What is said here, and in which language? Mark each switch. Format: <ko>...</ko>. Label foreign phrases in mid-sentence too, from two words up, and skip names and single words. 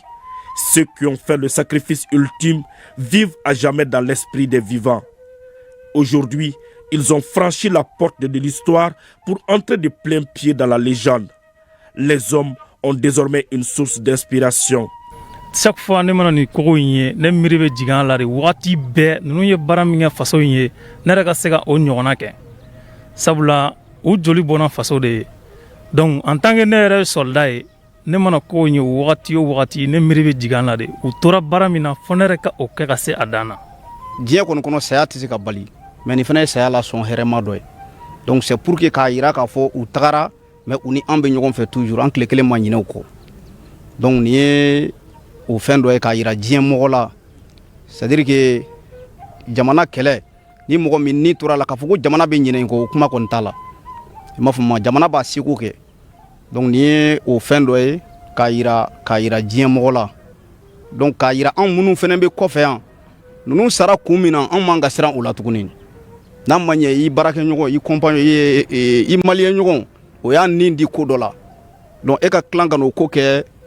<fr>Ceux qui ont fait le sacrifice ultime vivent à jamais dans l'esprit des vivants. Aujourd'hui, ils ont franchi la porte de l'histoire pour entrer de plein pied dans la légende. Les hommes ont désormais une source d'inspiration.</fr> <bm>Chaque fois ne mana ni kogo yin ne miri be jigan la de wati be nunu ye bara min kɛ faso yin ne yɛrɛ ka se ka o ɲɔgɔnna kɛ sabula u joli bɔna faso de ye</bm> <fr>donc en tant que</fr> <bm>ne yɛrɛ soldat ye ne mana ko yin wagati o wagati ne miri be jigan la de u tora bara min na fo ne yɛrɛ ka o kɛ ka se a dan na. Diɲɛ kɔnɔ saya tɛ se ka bali mais ni fana ye saya la sɔn hɛrɛma dɔ ye</bm> <fr>donc c'est pour que</fr> <bm>k'a yira k'a fɔ u tagara mais u ni an bɛ ɲɔgɔn fɛ toujours an tile kelen ma ɲinɛ u kɔ donc ni ye o fɛn dɔ ye k'a yira diɲɛ mɔgɔ la</bm> <fr>c'est à dire que</fr> <bm>jamana kɛlɛ ni mɔgɔ min ni tora la k'a fɔ ko jamana bɛ ɲinɛ in kɔ o kuma kɔni t'a la i m'a faamu jamana b'a seko kɛ donc ni ye o fɛn dɔ ye k'a yira diɲɛ mɔgɔ la donc k'a yira anw minnu fɛnɛ bɛ kɔfɛ yan ninnu sara kun min na anw man ka siran o la tuguni n'a ma ɲɛ i baarakɛɲɔgɔn i compagnon i maliyɛn ɲɔgɔn o y'a nin di ko dɔ la donc e ka tilan ka n'o ko kɛ</bm>